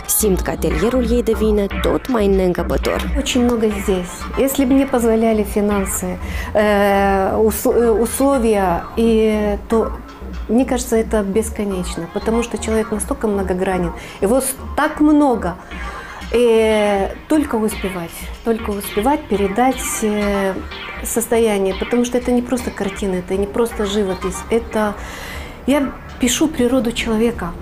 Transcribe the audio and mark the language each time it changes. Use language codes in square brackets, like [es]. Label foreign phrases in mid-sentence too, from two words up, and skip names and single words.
[ro] Simt că atelierul ei devine tot mai neîncăpător. [ru] Очень много здесь. Если бы мне позволяли финансы, условия, то мне кажется, это бесконечно, потому что человек настолько многогранен, его так много. И только успевать передать состояние, потому что это не просто картина, это не просто живопись, это я пишу природу человека.